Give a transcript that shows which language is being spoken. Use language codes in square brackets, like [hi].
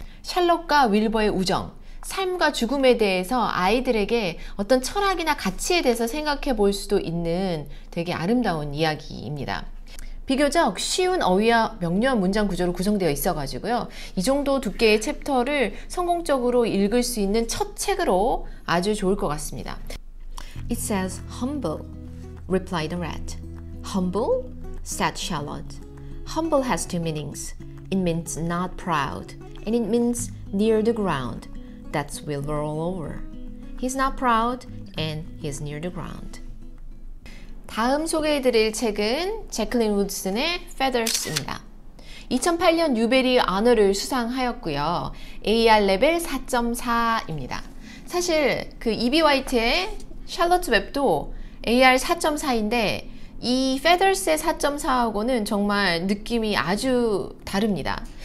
[ko] 샬롯과 윌버의 우정, 삶과 죽음에 대해서 아이들에게 어떤 철학이나 가치에 대해서 생각해 볼 수도 있는 되게 아름다운 이야기입니다. 비교적 쉬운 어휘와 명료한 문장 구조로 구성되어 있어가지고요. 이 정도 두께의 챕터를 성공적으로 읽을 수 있는 첫 책으로 아주 좋을 것 같습니다. [en] It says humble, replied the rat. Humble? said Charlotte. Humble has two meanings. It means not proud, and it means near the ground. That's Wilbur all over. He's not proud, and he's near the ground. [ko] 다음 소개해드릴 책은 제클린 우드슨의 Feathers입니다. 2008년 뉴베리 언어를 수상하였고요. AR 레벨 4.4입니다. 사실 그 E.B. 화이트의 샬롯 웹도 AR 4.4인데 이 Feathers의 4.4하고는 정말 느낌이 아주 다릅니다.